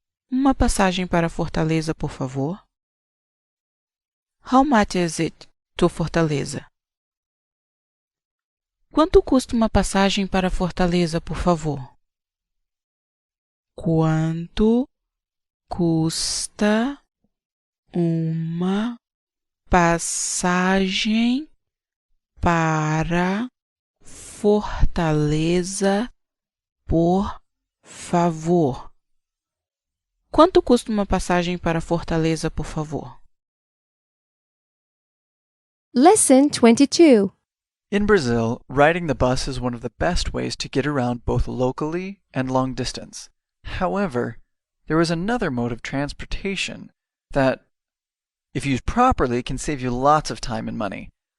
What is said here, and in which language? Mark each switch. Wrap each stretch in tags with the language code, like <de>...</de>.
<pt>Uma passagem para Fortaleza, por favor.</pt> <en>How much is it to Fortaleza?</en> <pt>Quanto custa uma passagem para Fortaleza, por favor? Quanto custa uma passagem para Fortaleza, por favor? Quanto custa uma passagem para Fortaleza, por favor?</pt> <en>Lesson 22. In Brazil, riding the bus is one of the best ways to get around both locally and long distance. However, there is another mode of transportation that, if used properly, can save you lots of time and money.</en>